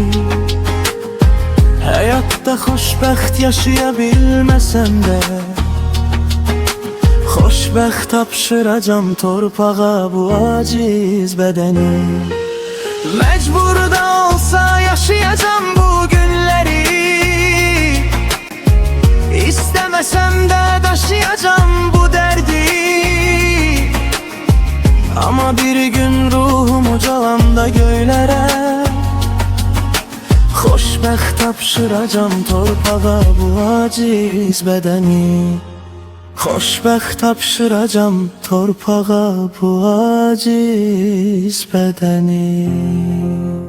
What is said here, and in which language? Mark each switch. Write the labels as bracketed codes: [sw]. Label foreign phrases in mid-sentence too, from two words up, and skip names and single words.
[az] Həyatda xoşbəxt yaşaya bilməsəm də xoşbəxt tapşıracam torpağa bu aciz bədəni. Məcbur da olsa yaşayacam bu günləri. [tr] İstemesem de taşıyacağım bu derdi. Ama bir gün ruhum ucalam da göylere. [az] Xoşbəxt tapşıracam torpağa bu aciz bədəni. Xoşbəxt tapşıracam torpağa bu aciz bədəni.